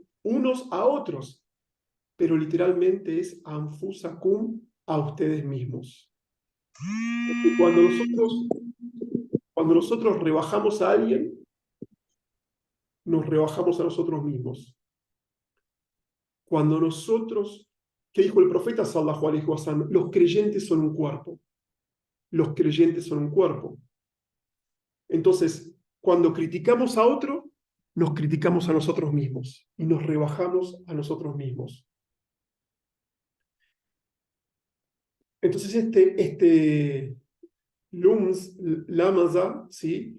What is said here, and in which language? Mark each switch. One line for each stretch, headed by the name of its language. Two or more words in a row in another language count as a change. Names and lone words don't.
Spanish: Unos a otros, pero literalmente es anfusakum a ustedes mismos. Cuando cuando nosotros rebajamos a alguien, nos rebajamos a nosotros mismos. Cuando nosotros, ¿qué dijo el profeta
Arabic: صلى الله عليه وسلم?
Spanish: Los creyentes son un cuerpo. Los creyentes son un cuerpo. Entonces, cuando criticamos a otro, nos criticamos a nosotros mismos y nos rebajamos a nosotros mismos. Entonces, este
Arabic: لمز لمزة,
Spanish: ¿sí?